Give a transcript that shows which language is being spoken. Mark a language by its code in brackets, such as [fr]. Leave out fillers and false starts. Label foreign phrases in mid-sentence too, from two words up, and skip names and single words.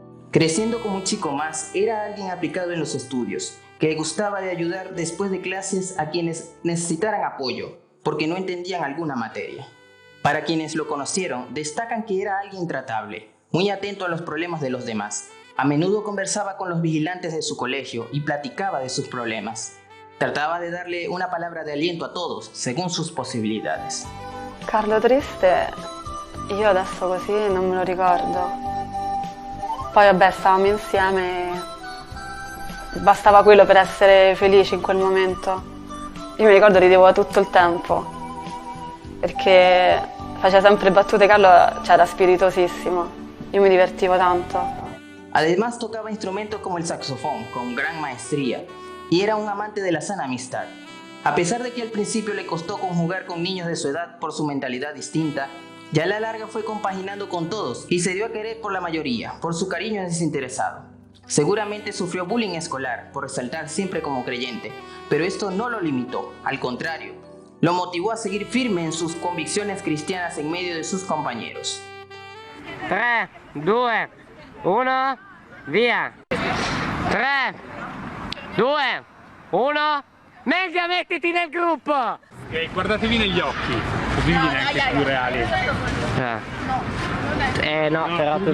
[es] Creciendo como un chico más, era alguien aplicado en los estudios, que gustaba de ayudar después de clases a quienes necesitaran apoyo, porque no entendían alguna materia. Para quienes lo conocieron, destacan que era alguien tratable, muy atento a los problemas de los demás. A menudo conversaba con los vigilantes de su colegio y platicaba de sus problemas. Trataba de darle una palabra de aliento a todos, según sus posibilidades. [it] Carlo triste, io adesso così non me lo ricordo. Poi vabbè, stavamo insieme, bastava quello per essere felici in quel momento. Io mi ricordo ridevo tutto il tempo, perché faceva sempre battute. Carlo era spiritosissimo, io mi divertivo tanto. [es] Además tocaba instrumentos como el saxofón con gran maestría y era un amante de la sana amistad. A pesar de que al principio le costó conjugar con niños de su edad por su mentalidad distinta, ya a la larga fue compaginando con todos y se dio a querer por la mayoría, por su cariño desinteresado. Seguramente sufrió bullying escolar por resaltar siempre como creyente, pero esto no lo limitó, al contrario, lo motivó a seguir firme en sus convicciones cristianas en medio de sus compañeros. [it] 3, 2, 1, via! 3, 2, 1, Meglio mettiti nel gruppo! Guardatevi negli occhi, così viene anche più reale. No, però tu